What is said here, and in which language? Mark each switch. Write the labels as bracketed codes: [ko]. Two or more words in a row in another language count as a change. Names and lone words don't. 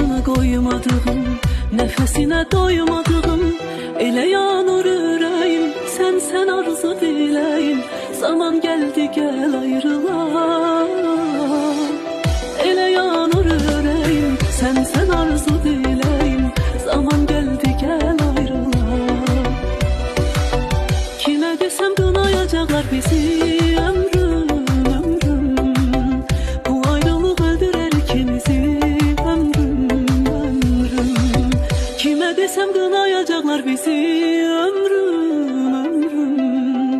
[tr] koymadığım, nefesine doymadığım, [az] elə yanır ürəyim, sən arzu diləyim. [tr] Zaman geldi gel ayrılar. [az] Elə yanır ürəyim, sən arzu diləyim. [tr] Zaman geldi gel ayrılar. Kime desem kınayacaklar bizi, ömrüm, ömrüm. Bu ayrılık öldürer ikimizi, ömrüm, ömrüm. Kime desem kınayacaklar bizi, ömrüm, ömrüm.